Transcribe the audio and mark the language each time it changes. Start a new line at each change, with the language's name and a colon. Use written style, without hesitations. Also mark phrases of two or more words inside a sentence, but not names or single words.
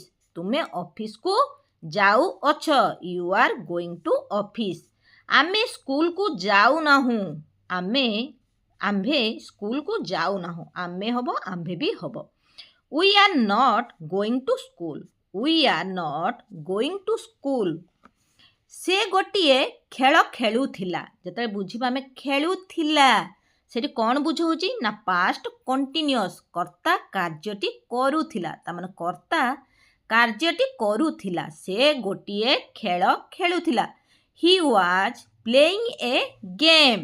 Odia: ତୁମେ ଅଫିସକୁ ଯାଉଅଛ।
English: You are going to office.
Odia: ଆମେ ସ୍କୁଲକୁ ଯାଉନାହୁଁ। ଆମ୍ଭେ ସ୍କୁଲକୁ ଯାଉନାହୁଁ। ଆମେ ହେବ, ଆମ୍ଭେ ବି ହେବ।
English: We are not going to school. We are not going to school।
Odia: ସେ ଗୋଟିଏ ଖେଳ ଖେଳୁଥିଲା। ଯେତେବେଳେ ବୁଝିବା ଆମେ ଖେଳୁଥିଲା, ସେଠି କ'ଣ ବୁଝାଉଛି ନା
English: past continuous.
Odia: କର୍ତ୍ତା କାର୍ଯ୍ୟଟି କରୁଥିଲା, ତାମାନେ କର୍ତ୍ତା କାର୍ଯ୍ୟଟି କରୁଥିଲା। ସେ ଗୋଟିଏ ଖେଳ ଖେଳୁଥିଲା।
English: He was playing a game.